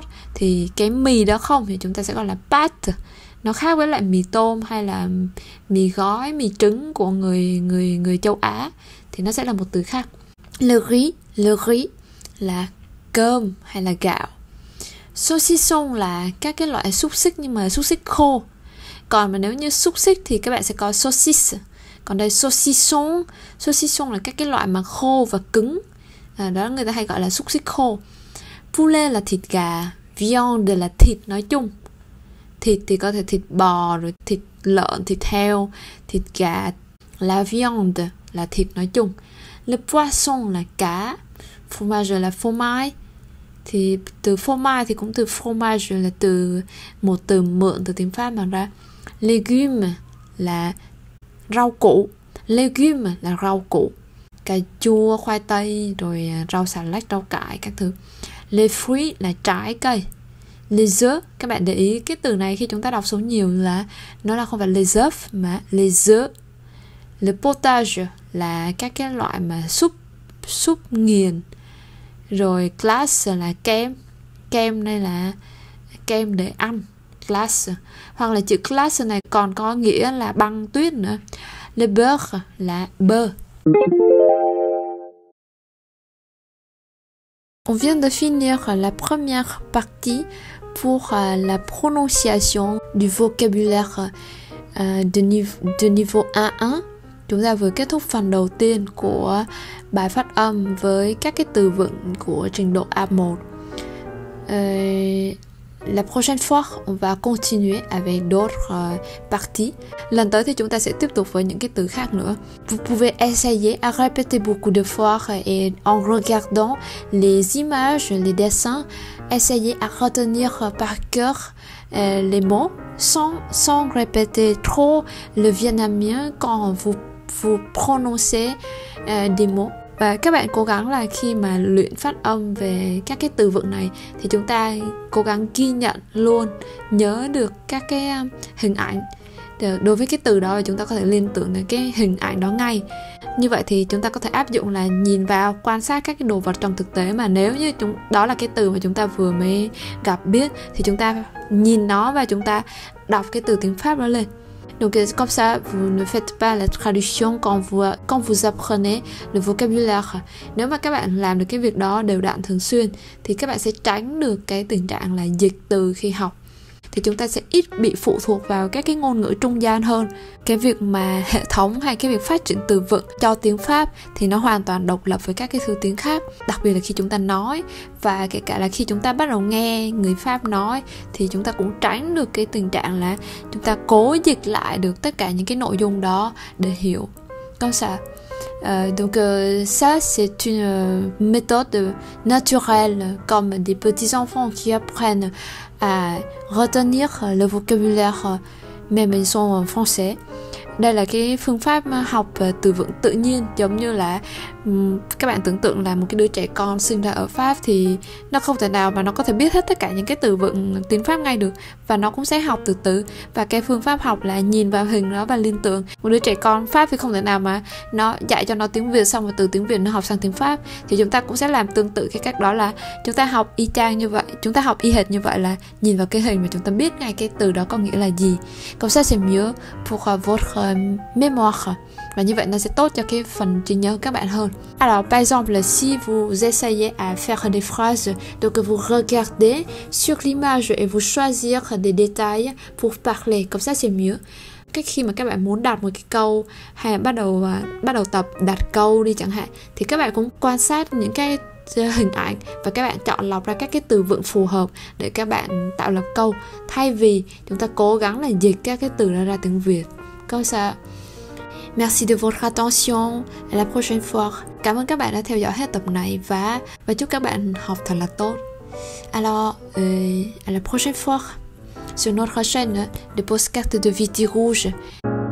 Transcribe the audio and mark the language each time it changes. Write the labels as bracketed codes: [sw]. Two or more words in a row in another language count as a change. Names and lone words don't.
[vi] Thì cái mì đó không thì chúng ta sẽ gọi là pâte. Nó khác với lại mì tôm hay là mì gói, mì trứng của người châu Á thì nó sẽ là một từ khác. [fr] Le riz [vi] là cơm hay là gạo. Saucisson là các cái loại xúc xích nhưng mà xúc xích khô. Còn mà nếu như xúc xích thì các bạn sẽ có saucisse. Còn đây saucisson là các cái loại mà khô và cứng. Đó người ta hay gọi là xúc xích khô. Poulet là thịt gà, viande là thịt nói chung. Thịt thì có thể thịt bò, rồi thịt lợn, thịt heo, thịt gà. [fr] La viande [vi] là thịt nói chung. [fr] Le poisson [vi] là cá, fromage là phô-mai. Thì từ phô-mai thì cũng từ fromage là một từ mượn từ tiếng Pháp mà ra. Légumes là rau củ. Légumes là rau củ, cà chua, khoai tây, rồi rau xà lách, rau cải các thứ. [fr] Les fruits [vi] là trái cây. [fr] Les œufs, [vi] các bạn để ý cái từ này khi chúng ta đọc số nhiều là nó là không phải [fr] les œufs [vi] mà [fr] les œufs. Le potage [vi] là các cái loại mà súp nghiền. Rồi glace là kem đây là kem để ăn, glace. Hoặc là chữ glace này còn có nghĩa là băng tuyết nữa. [fr] Le beurre là beurre. On vient de finir la première partie pour la prononciation du vocabulaire de niveau 1-1. [vi] Chúng ta vừa kết thúc phần đầu tiên của bài phát âm với các cái từ vựng của trình độ A1. [fr] La prochaine fois, on va continuer avec d'autres parties. [vi] Lần tới thì chúng ta sẽ tiếp tục với những cái từ khác nữa. [fr] Vous pouvez essayer à répéter beaucoup de fois et en regardant les images, les dessins, essayez à retenir par cœur les mots sans répéter trop le vietnamien quand vous prononcez des mots. [vi] Và các bạn cố gắng là khi mà luyện phát âm về các cái từ vựng này thì chúng ta cố gắng ghi nhận luôn, nhớ được các cái hình ảnh đối với cái từ đó và chúng ta có thể liên tưởng đến cái hình ảnh đó ngay. Như vậy thì chúng ta có thể áp dụng là nhìn vào, quan sát các cái đồ vật trong thực tế, mà nếu như đó là cái từ mà chúng ta vừa mới gặp biết thì chúng ta nhìn nó và chúng ta đọc cái từ tiếng Pháp đó lên. [fr] Donc comme ça, vous ne faites pas la traduction quand vous apprenez le vocabulaire. [vi] Nếu mà các bạn làm được cái việc đó đều đặn thường xuyên thì các bạn sẽ tránh được cái tình trạng là dịch từ khi học. Thì chúng ta sẽ ít bị phụ thuộc vào các cái ngôn ngữ trung gian hơn. Cái việc mà hệ thống hay cái việc phát triển từ vựng cho tiếng Pháp thì nó hoàn toàn độc lập với các cái thứ tiếng khác. Đặc biệt là khi chúng ta nói, và kể cả là khi chúng ta bắt đầu nghe người Pháp nói thì chúng ta cũng tránh được cái tình trạng là chúng ta cố dịch lại được tất cả những cái nội dung đó để hiểu. [fr] Comme ça. Donc ça c'est une méthode naturelle comme des petits enfants qui apprennent à retenir le vocabulaire même ils sont en français. [vi] Đây là cái phương pháp học từ vựng tự nhiên, giống như là các bạn tưởng tượng là một cái đứa trẻ con sinh ra ở Pháp thì nó không thể nào mà nó có thể biết hết tất cả những cái từ vựng tiếng Pháp ngay được, và nó cũng sẽ học từ từ. Và cái phương pháp học là nhìn vào hình đó và liên tưởng. Một đứa trẻ con Pháp thì không thể nào mà nó dạy cho nó tiếng Việt xong rồi từ tiếng Việt nó học sang tiếng Pháp. Thì chúng ta cũng sẽ làm tương tự cái cách đó, là chúng ta học y chang như vậy, chúng ta học y hệt như vậy, là nhìn vào cái hình mà chúng ta biết ngay cái từ đó có nghĩa là gì. [fr] Comme ça c'est mieux pour votre mémoire. [vi] Và như vậy nó sẽ tốt cho cái phần trí nhớ các bạn hơn. [fr] Alors par exemple, si vous essayez à faire des phrases, donc vous regardez sur l'image et vous choisir des détails pour parler, comme ça c'est mieux. [vi] Cách khi mà các bạn muốn đặt một cái câu hay là bắt đầu tập đặt câu đi chẳng hạn, thì các bạn cũng quan sát những cái hình ảnh và các bạn chọn lọc ra các cái từ vựng phù hợp để các bạn tạo lập câu, thay vì chúng ta cố gắng là dịch các cái từ đó ra tiếng Việt. [fr] Comme ça. Merci de votre attention. À la prochaine fois. [vi] Cảm ơn các bạn đã theo dõi hết tập này và chúc các bạn học thật là tốt. [fr] Alors, à la prochaine fois sur notre chaîne de podcast de Viti Rouge.